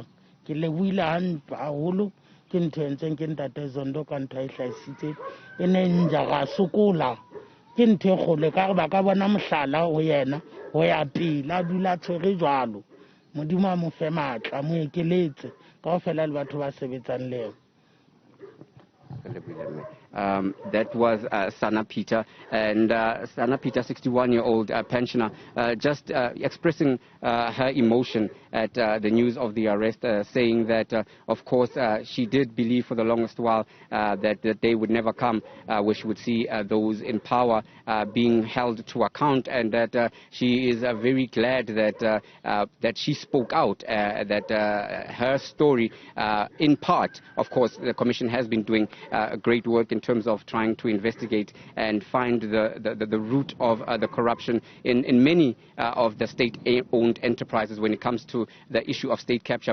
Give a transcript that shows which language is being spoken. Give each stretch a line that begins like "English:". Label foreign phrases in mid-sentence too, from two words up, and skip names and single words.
Southern Sotho: Ke lebohile haholo ke ntho e ntseng ke ntate Zondo ka ntho e hlahisitse e ne nja ga sokola, ke ntho e kgolo ka re ba ka bona mohlala ho yena ho ya pele a dula tshwere jwalo. Modimo a mo fe matla, mo ekeletse kaofela le batho ba sebetsang le
English: that was Sana Peter, and Sana Peter, 61-year-old pensioner, just expressing her emotion at the news of the arrest, saying that, of course, she did believe for the longest while that the day would never come where she would see those in power being held to account, and that she is very glad that she spoke out, that her story, in part, of course, the Commission has been doing great work in terms of trying to investigate and find the root of the corruption in many of the state-owned enterprises when it comes to the issue of state capture.